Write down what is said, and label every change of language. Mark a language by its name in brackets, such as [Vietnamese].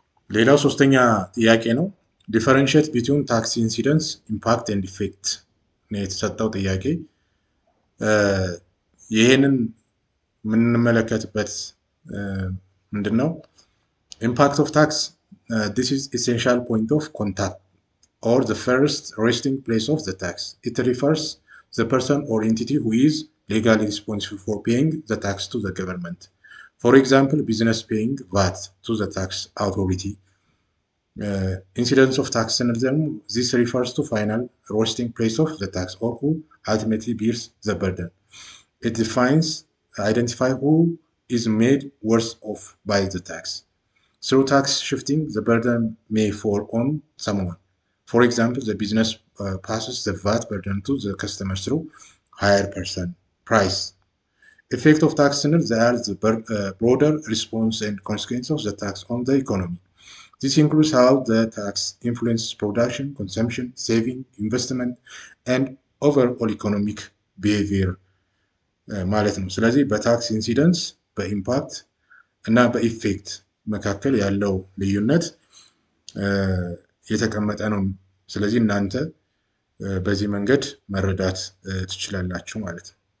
[Amharic] ሌላው ሶስተኛ ጥያቄ ነው። [English] ዲፈረንሺየት ቢትዊን ታክስ ኢንሲደንስ ኢምፓክት ኤንድ ኢፌክት [Amharic] ነው የተሰጠው ጥያቄ። ይሄንን የምንመለከትበት ምንድነው? [English] ኢምፓክት ኦፍ ታክስ this is essential point of contact or the first resting place of the tax. It refers the person or entity who is legally responsible for paying the tax to the government. For example, business paying VAT to the tax authority. Incidence of tax [Amharic] ስንል ደግሞ [English] this refers to final resting place of the tax or who ultimately bears the burden. It identify who is made worse off by the tax. Through tax shifting, the burden may fall on someone. For example, the business passes the VAT burden to the customer through higher price. Effect of tax [Amharic] ስንል [English] the broader response and consequence of the tax on the economy. This includes how the tax influences production, consumption, saving, investment, and overall economic behavior [Amharic] ማለት ነው። ስለዚህ በታክስ ኢንሲደንስ፣ በኢምፓክት እና በኢፌክት መካከል ያለው ልዩነት የተቀመጠ ነው። ስለዚህ እናንተ በዚህ መንገድ መረዳት ትችላላችሁ ማለት ነው።